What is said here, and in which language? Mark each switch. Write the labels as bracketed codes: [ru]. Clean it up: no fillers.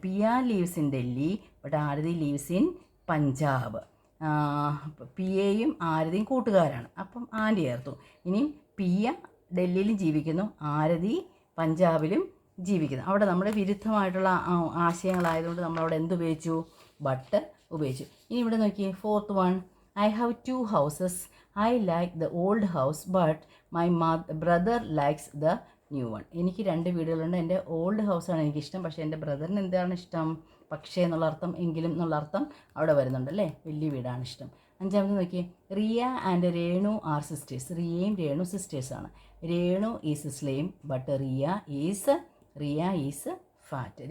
[en] Piya lives in Delhi but Aarti lives in Punjab. [ml] പിയയും ആരതിയും കൂട്ടുകാരാണ്. അപ്പം and ചേർത്തു. ഇനിയും പിയ ഡൽഹിയിലും ജീവിക്കുന്നു, ആരതി പഞ്ചാബിലും ജീവിക്കുന്നു. അവിടെ നമ്മൾ വിരുദ്ധമായിട്ടുള്ള ആശയങ്ങളായതുകൊണ്ട് നമ്മളവിടെ എന്തുപയോഗിച്ചു? ബട്ട് ഉപയോഗിച്ചു. ഇനി ഇവിടെ നോക്കിയേ, fourth one. [en] I have two houses. I like the old house but my brother likes the new one. [ml] എനിക്ക് രണ്ട് വീടുകളുണ്ട്. എൻ്റെ ഓൾഡ് ഹൗസാണ് എനിക്കിഷ്ടം, പക്ഷേ എൻ്റെ ബ്രദറിന് എന്താണ് ഇഷ്ടം? പക്ഷേ എന്നുള്ള അർത്ഥം, എങ്കിലും എന്നുള്ള അർത്ഥം അവിടെ വരുന്നുണ്ട് അല്ലേ. വലിയ വീടാണ് ഇഷ്ടം. അഞ്ചാമത് നോക്കിയേ, [en] Riya and Renu are sisters. [ml] റിയയും Renu സിസ്റ്റേഴ്സാണ്. [en] Renu is slim but Riya is fat.